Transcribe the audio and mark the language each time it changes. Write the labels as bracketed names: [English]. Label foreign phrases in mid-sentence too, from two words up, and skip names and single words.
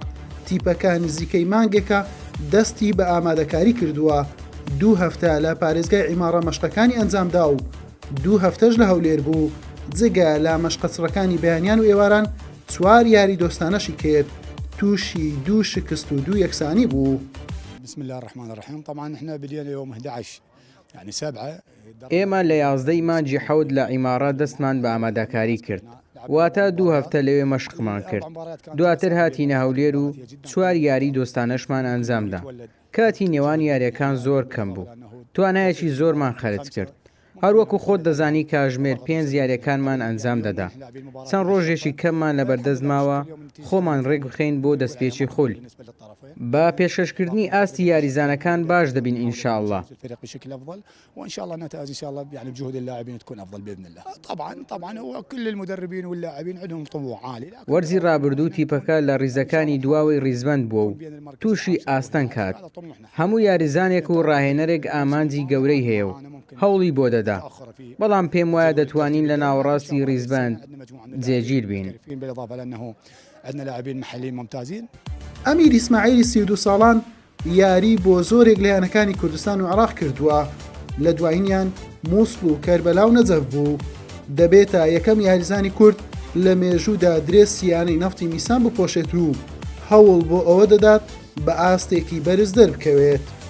[Central Kurdish] تیپەکە نزیکەی مانگێکە دەستی بە ئامادەکاری کردووە. 2 هەفتە لە پارێزگای عیمارە مەشقەکانی ئەنجامدا و 2 هەفتەش لە هەولێر بوو. جگە لە مەشقەچڕەکانی بەیانیان و ئێواران 4 یاری دۆستانەشی کرد، تووشی 2 شکست و 2 یەکسانی بوو. [Arabic] بسم الله الرحمن الرحيم. طبعا احنا بدينا يوم 11 يعني 7. [Central Kurdish] ئێمە لە 11 مانجی حەوت لە عیمارە دەستمان بە ئامادەکاری کرد، واتە 2 هەفتە لەوێ مەشقمان کرد. دواتر هاتینە هەولێر و 4 یاری دۆستانەشمان ئەنجامدا. کاتی نێوان یاریەکان زۆر کەم بوو، توانایەکی زۆرمان خەرج کرد. هەروەکو خۆت دەزانی کاژمێر 5 یاریەکانمان ئەنجام دەدا. چەند ڕۆژێکی کەممان لەبەردەست ماوە خۆمان ڕێک بخەین بۆ دەستپێکی خول. بە پێشکەشکردنی ئاستی یاریزانەکان باش دەبین ئینشاءالله. [Arabic] وان شاء الله نتائج ان شاء الله يعني بجهود اللاعبين تكون افضل باذن الله. طبعا هو كل المدربين واللاعبين عندهم طموح عالي. [Central Kurdish] وەرزی ڕابردوو تیپەکە لە ڕیزەکانی دواوەی ڕیزبەند بووە و تووشی ئاستەن کات. هەموو یاریزانێک و ڕاهێنەرێک ئامانجی گەورەی هەیە و هەوڵی بۆ دەدا، بەڵام پێم وایە دەتوانین لە ناوەڕاستی ڕیزبەند جێگیر بین. [Arabic] عندنا لاعبين محليين ممتازين. [Central Kurdish] ئەمیر ئیسماعیلی 32 ساڵان یاری بۆ زۆرێک لە یانەکانی کوردستان و عێراق کردووە. لە دوایینیان مووسڵ و کەربەلا و نەجەف بوو. دەبێتە یەکەم یاریزانی کورد لە مێژوودا درێسی یانەی نەفتی میسان بپۆشێت و هەوڵ بۆ ئەوە دەدات بە ئاستێکی بەرز دەربکەوێت.